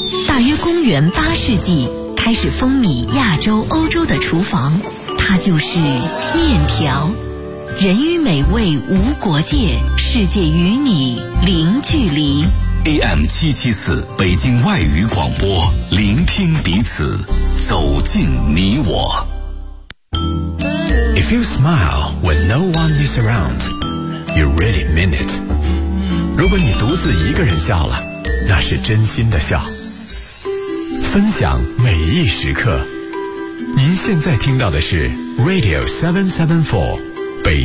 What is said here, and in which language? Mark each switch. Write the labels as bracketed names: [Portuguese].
[Chinese] 大约公元8世纪，开始风靡亚洲、欧洲的厨房，它就是面条。人与美味无国界，世界与你零距离。 AM774 北京外语广播，聆听彼此，走进你我。 [English] If you smile when no one is around, you really mean it. [Chinese] 如果你独自一个人笑了，那是真心的笑。分享每一时刻，您现在听到的是 Radio 774北京。